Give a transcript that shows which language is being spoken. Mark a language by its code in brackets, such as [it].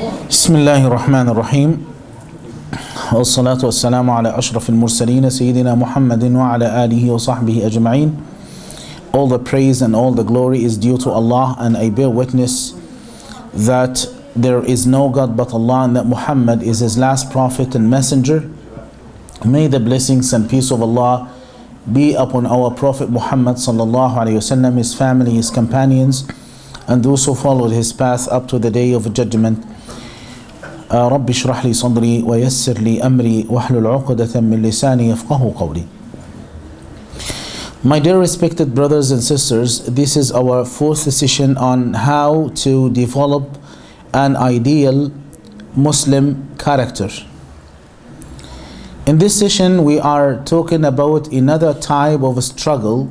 [ar] بسم الله الرحمن الرحيم والصلاة والسلام على أشرف المرسلين سيدنا محمد وعلى آله وصحبه أجمعين. [en] All the praise and all the glory is due to Allah, and I bear witness that there is no God but Allah and that Muhammad is his last prophet and messenger. May the blessings and peace of Allah be upon our Prophet Muhammad sallallahu alaihi wasallam, his family, his companions, and those who followed his path up to the day of judgment. [ar] رب اشرح لي صدري ويسر لي أمري واحلل عقدة من لساني يفقه قولي. [en] My dear respected brothers and sisters, this is our fourth session on how to develop an ideal Muslim character. In this session we are talking about another type of struggle.